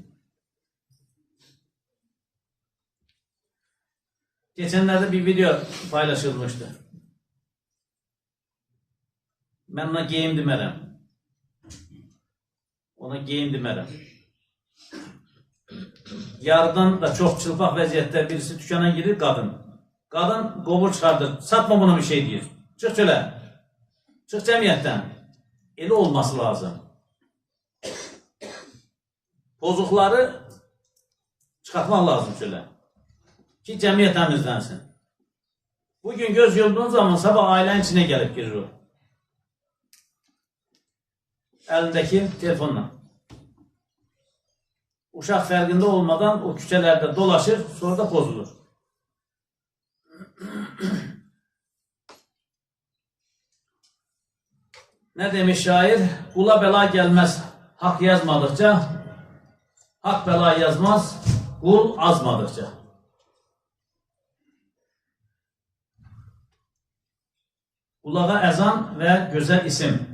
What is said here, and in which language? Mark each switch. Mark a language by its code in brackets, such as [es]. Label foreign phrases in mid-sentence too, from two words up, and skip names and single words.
[tr] Geçenlerde bir video paylaşılmıştı. Ben ona giyim demerəm. Ona giyim demerəm. [az] Yarıdan da çok çılpaq vəziyyətdə birisi dükkana girir kadın. Kadın qovur çıxardır. Satma buna bir şey deyir. Çıx çölə. Çıx cəmiyyətdən. Elə olması lazım. Bozukları çıxartmaq lazım çölə. Ki cəmiyyət təmizlənsin. Bugün göz yumduğun zaman [tr] sabah ailənin içine gelip girir o. Elindeki telefonla. [az] Uşaq fərqində olmadan o küçelerde dolaşır, sonra da pozulur. [tr] Ne demiş şair? Kula bela gelmez hak yazmadıkça, hak bela yazmaz kul azmadıkça. Kulağa ezan ve güzel isim.